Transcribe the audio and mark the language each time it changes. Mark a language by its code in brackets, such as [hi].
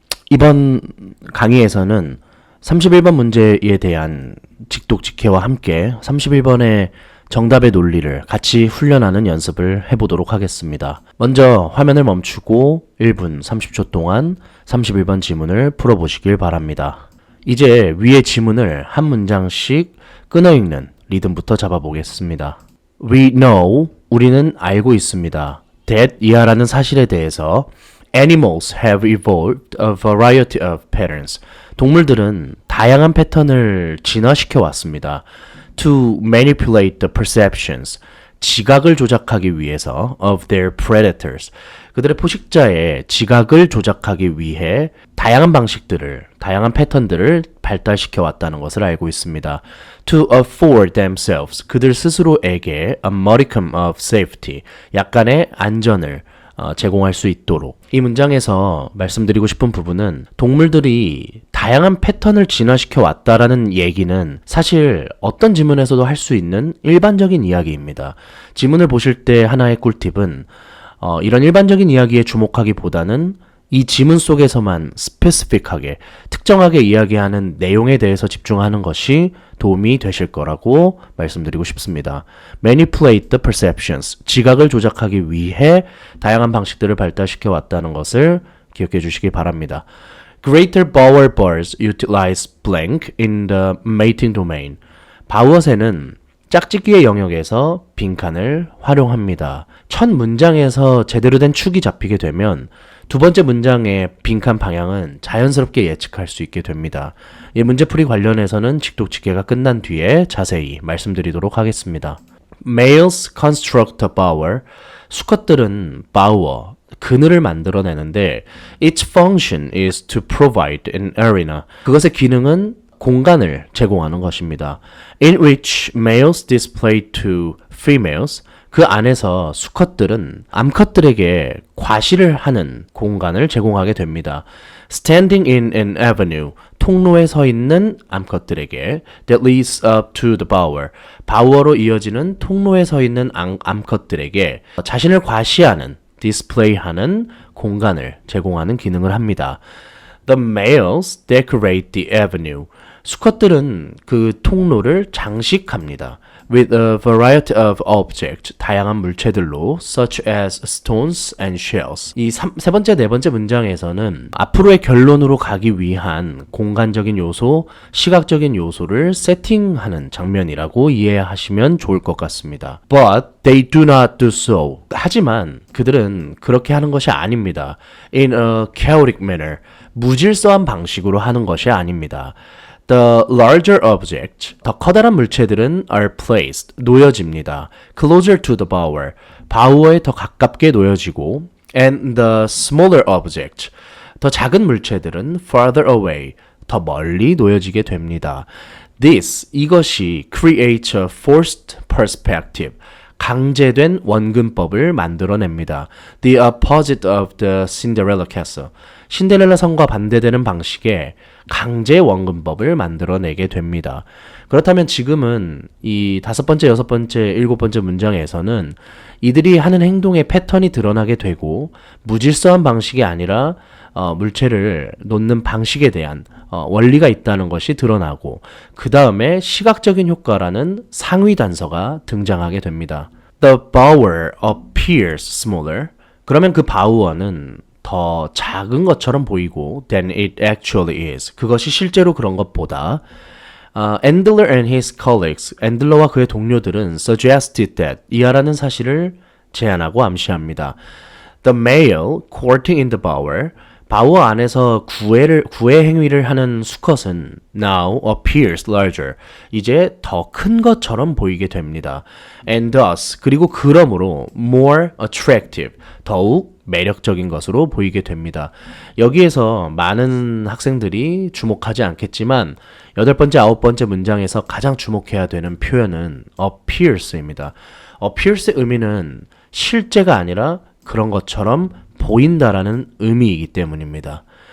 [ko] 이번 강의에서는 31번 문제에 대한 직독직해와 함께 31번의 정답의 논리를 같이 훈련하는 연습을 해보도록 하겠습니다. 먼저 화면을 멈추고 1분 30초 동안 31번 지문을 풀어보시길 바랍니다. 이제 위의 지문을 한 문장씩 끊어 읽는 리듬부터 잡아보겠습니다. [en] We know, [ko] 우리는 알고 있습니다. [en] that [ko] 이하라는 사실에 대해서 [en] Animals have evolved a variety of patterns. [ko] 동물들은 다양한 패턴을 진화시켜 왔습니다. [en] To manipulate the perceptions. [ko] 지각을 조작하기 위해서 [en] of their predators. [ko] 그들의 포식자의 지각을 조작하기 위해 다양한 방식들을, 다양한 패턴들을 발달시켜 왔다는 것을 알고 있습니다. [en] To afford themselves. [ko] 그들 스스로에게 [en] a modicum of safety. [ko] 약간의 안전을 제공할 수 있도록. 이 문장에서 말씀드리고 싶은 부분은 동물들이 다양한 패턴을 진화시켜 왔다라는 얘기는 사실 어떤 지문에서도 할 수 있는 일반적인 이야기입니다. 지문을 보실 때 하나의 꿀팁은 이런 일반적인 이야기에 주목하기보다는 이 지문 속에서만 스페시픽하게, 특정하게 이야기하는 내용에 대해서 집중하는 것이 도움이 되실 거라고 말씀드리고 싶습니다. [en] Manipulate the perceptions. [ko] 지각을 조작하기 위해 다양한 방식들을 발달시켜 왔다는 것을 기억해 주시기 바랍니다. [en] Greater bower birds utilize blank in the mating domain. [ko] 바우어새는 짝짓기의 영역에서 빈칸을 활용합니다. 첫 문장에서 제대로 된 축이 잡히게 되면 두 번째 문장의 빈칸 방향은 자연스럽게 예측할 수 있게 됩니다. 이 문제풀이 관련해서는 직독직해가 끝난 뒤에 자세히 말씀드리도록 하겠습니다. [en] Males construct a bower. [ko] 수컷들은 바우어, 그늘을 만들어내는데 [en] its function is to provide an arena. [ko] 그것의 기능은 공간을 제공하는 것입니다. [en] In which males display to females. [ko] 그 안에서 수컷들은 암컷들에게 과시를 하는 공간을 제공하게 됩니다. [en] Standing in an avenue, [ko] 통로에 서 있는 암컷들에게 [en] that leads up to the bower, [ko] 바우어로 이어지는 통로에 서 있는 암컷들에게 자신을 과시하는, 디스플레이하는 공간을 제공하는 기능을 합니다. [en] The males decorate the avenue. [ko] 수컷들은 그 통로를 장식합니다. [en] With a variety of objects, [ko] 다양한 물체들로, [en] such as stones and shells. [ko] 이 세 번째, 네 번째 문장에서는 앞으로의 결론으로 가기 위한 공간적인 요소, 시각적인 요소를 세팅하는 장면이라고 이해하시면 좋을 것 같습니다. [en] But they do not do so. [ko] 하지만 그들은 그렇게 하는 것이 아닙니다. [en] In a chaotic manner. [ko] 무질서한 방식으로 하는 것이 아닙니다. [en] The larger objects, [ko] 더 커다란 물체들은 [en] are placed, [ko] 놓여집니다. [en] Closer to the bower, [ko] 바우어에 더 가깝게 놓여지고 [en] and the smaller objects, [ko] 더 작은 물체들은 [en] farther away, [ko] 더 멀리 놓여지게 됩니다. 이것이 [en] creates a forced perspective, [ko] 강제된 원근법을 만들어냅니다. [en] The opposite of the Cinderella castle. [ko] 신데렐라 성과 반대되는 방식의 강제 원근법을 만들어내게 됩니다. 그렇다면 지금은 이 5번째, 6번째, 7번째 문장에서는 이들이 하는 행동의 패턴이 드러나게 되고 무질서한 방식이 아니라 물체를 놓는 방식에 대한 원리가 있다는 것이 드러나고 그 다음에 시각적인 효과라는 상위 단서가 등장하게 됩니다. [en] The bower appears smaller. [ko] 그러면 그 바우어는 더 작은 것처럼 보이고 [en] than it actually is. [ko] 그것이 실제로 그런 것보다 [en] Andler and his colleagues, [ko] 앤들러와 그의 동료들은 [en] suggested that [ko] 이하라는 사실을 제안하고 암시합니다. [en] The male courting in the bower, [ko] 바우어 안에서 구애 행위를 하는 수컷은 [en] now appears larger. [ko] 이제 더 큰 것처럼 보이게 됩니다. [en] And thus, [ko] 그리고 그러므로 [en] more attractive. [ko] 더욱 매력적인 것으로 보이게 됩니다. 여기에서 많은 학생들이 주목하지 않겠지만 8번째, 9번째 문장에서 가장 주목해야 되는 표현은 appears입니다. appears의 의미는 실제가 아니라 그런 것처럼 보인다라는 의미이기 때문입니다.